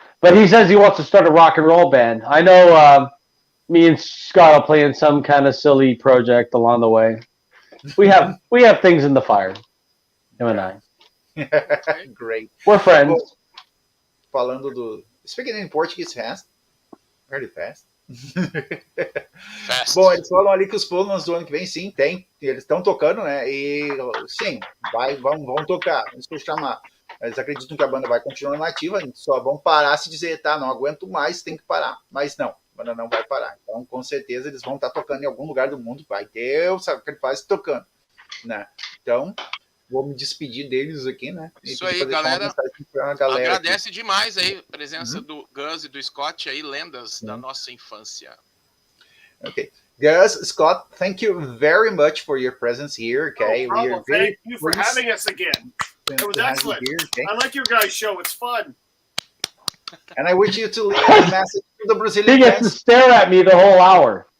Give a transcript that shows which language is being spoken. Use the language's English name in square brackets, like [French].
[English] But he says he wants to start a rock and roll band. I know me and Scott are playing some kind of silly project along the way. We have things in the fire, him and I. Great. We're friends. [Portuguese] Falando do... [English] Speaking in Portuguese fast. Very fast. Fast. [Portuguese] Bom, eles falam ali que os planos do ano que vem, sim, tem. Eles estão tocando, né? E sim, vão tocar. Isso que eu chamar. Eles acreditam que a banda vai continuar nativa, só vão parar se dizer, tá, não aguento mais, tem que parar. Mas não, a banda não vai parar. Então, com certeza, eles vão estar tocando em algum lugar do mundo, vai ter o Sacrifice tocando, né? Então, vou me despedir deles aqui, né? Isso aí, galera. Agradece aqui. Demais aí a presença do Gus e do Scott aí, lendas da nossa infância. [English] Okay. Gus, Scott, thank you very much for your presence here. Okay, no problem. Thank you for having us again. It was excellent. Here, okay? I like your guys' show. It's fun. And I wish you to leave a message to the Brazilian He gets to stare at me the whole hour.